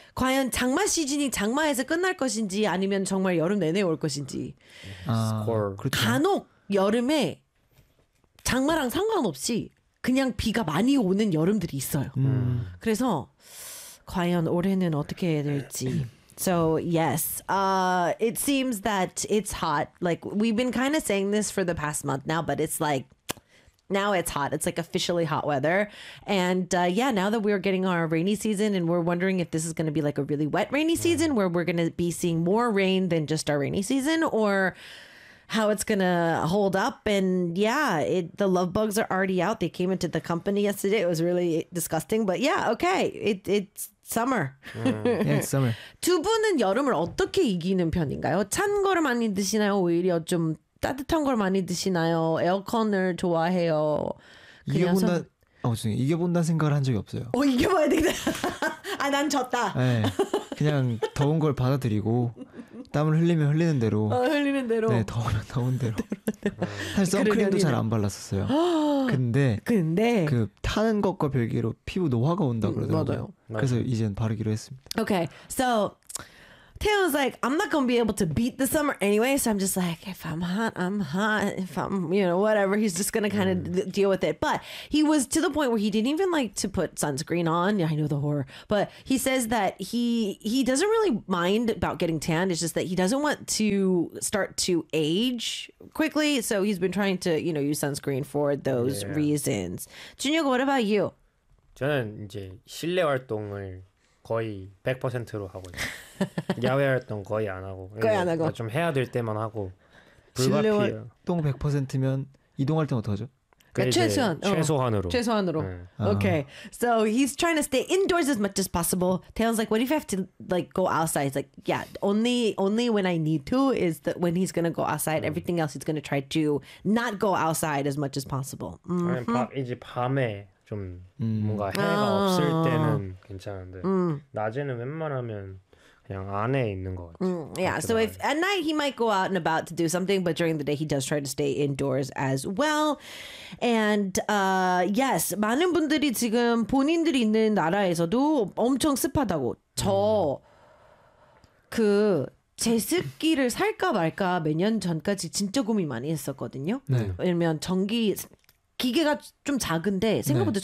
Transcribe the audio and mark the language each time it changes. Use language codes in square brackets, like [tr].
[ko] 과연 장마 시즌이 장마에서 끝날 것인지 아니면 정말 여름 내내 올 것인지. 아, 그렇죠. 간혹 여름에 장마랑 상관없이 그냥 비가 많이 오는 여름들이 있어요. 그래서 과연 올해는 어떻게 해야 될지. [en] So yes, it seems that it's hot. Like we've been kind of saying this for the past month now, but it's like. Now it's hot. It's like officially hot weather. And yeah, now that we're getting our rainy season and we're wondering if this is going to be like a really wet rainy season where we're going to be seeing more rain than just our rainy season or how it's going to hold up. And yeah, the love bugs are already out. They came into the company yesterday. It was really disgusting. But yeah, okay. It's summer. Yeah, it's summer. [ko] 두 분은 여름을 어떻게 이기는 편인가요? 찬 거를 많이 드시나요? 오히려 좀 따뜻한 걸 많이 드시나요? 에어컨을 좋아해요? 이겨본다 이겨본다 생각을 한 적이 없어요. 이겨봐야 되겠다. 아, 난 졌다. 네, 그냥 더운 걸 받아들이고 땀을 흘리면 흘리는 대로 흘리는 대로 네, 더우면 더운 대로 사실 선크림도 잘 안 발랐었어요. 근데 그 타는 것과 별개로 피부 노화가 온다 그러더라고요. 맞아요. 그래서 이젠 바르기로 했습니다. [en] Okay, so Taylor's like, I'm not going to be able to beat the summer anyway. So I'm just like, if I'm hot, I'm hot. If I'm, you know, whatever. He's just going to kind of deal with it. But he was to the point where he didn't even like to put sunscreen on. Yeah, I know the horror. But he says that he doesn't really mind about getting tanned. It's just that he doesn't want to start to age quickly. So he's been trying to, you know, use sunscreen for those reasons. Junhyuk, what about you? [ko] 저는 이제 실내 활동을 거의 100%로 하고 있어요. 야외 활동 거의 안 하고 거의 안 하고 좀 해야 될 때만 하고 실내 활동 100%면 이동할 때 어떡하죠? 최소한 최소한으로 최소한으로. 네. [en] Okay, so he's trying to stay indoors as much as possible. Taeyeon's like, what if I have to like go outside? He's like, yeah, only when I need to is that when he's gonna go outside. Everything else he's gonna try to not go outside as much as possible. Mm-hmm. [ko] 이제 밤에 좀 뭔가 해가 없을 때는 괜찮은데 낮에는 웬만하면 그냥 안에 있는 것 같아. [en] Yeah, so if at night he might go out and about to do something, but during the day he does try to stay indoors as well. And yes, [ko] 많은 분들이 지금 본인들이 있는 나라에서도 엄청 습하다고. 저 그 제습기를 살까 말까 몇 년 전까지 진짜 고민 많이 했었거든요. 네. 왜냐면 전기 기계가 좀 작은데 생각보다 네.